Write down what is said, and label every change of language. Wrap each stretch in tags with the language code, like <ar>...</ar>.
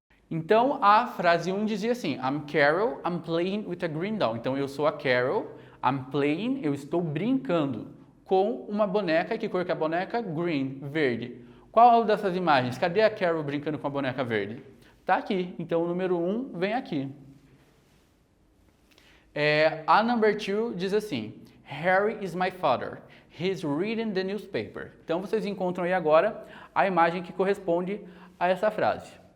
<pt>Então, a frase 1 dizia assim,</pt> <en>I'm Carol, I'm playing with a green doll.</en> <pt>Então, eu sou a Carol,</pt> <en>I'm playing,</en> <pt>eu estou brincando com uma boneca. Que cor que é a boneca? Green, verde. Qual dessas imagens? Cadê a Carol brincando com a boneca verde? Tá aqui. Então, o número 1 vem aqui.</pt> <en>A number 2</en> <pt>diz assim,</pt> <en>Harry is my father. He's reading the newspaper.</en> <pt>Então, vocês encontram aí agora a imagem que corresponde a essa frase.</pt>